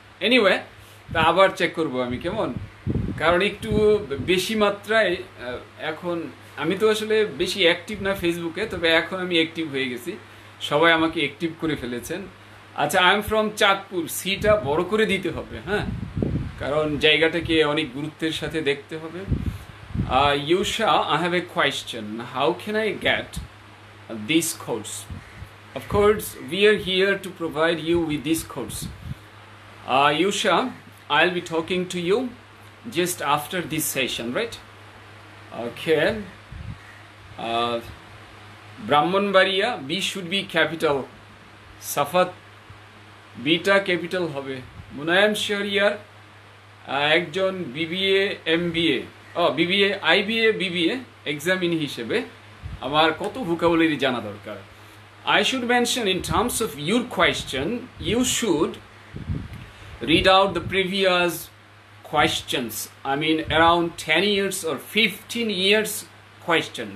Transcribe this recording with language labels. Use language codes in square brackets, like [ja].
[bn] Anyway, তা আবার check করব আমি, কেমন? কারণ একটু বেশি মাত্রায় এখন আমি তো আসলে বেশি অ্যাক্টিভ না ফেসবুকে, তবে এখন আমি অ্যাক্টিভ হয়ে গেছি, সবাই আমাকে অ্যাক্টিভ করে ফেলেছেন। আচ্ছা, [en] I am from Chandpur, [bn] সিটা বড় করে দিতে হবে, হ্যাঁ, কারণ জায়গাটাকে অনেক গুরুত্বের সাথে দেখতে হবে। [en] Yusha, I have a question. How can I get this course? Of course, we are here to provide you with this course. Yusha, I'll be talking to you just after this session, right? Okay. Brahmanbaria, B should be capital. Safat, Beta capital হবে. [bn] Munayam Shariar, একজন BBA MBA BBA IBA BBA examine হিসেবে আমার কত vocabulary জানা দরকার। [en] I should mention in terms of your question, you should read out the previous questions. I mean around 10 years or 15 years question.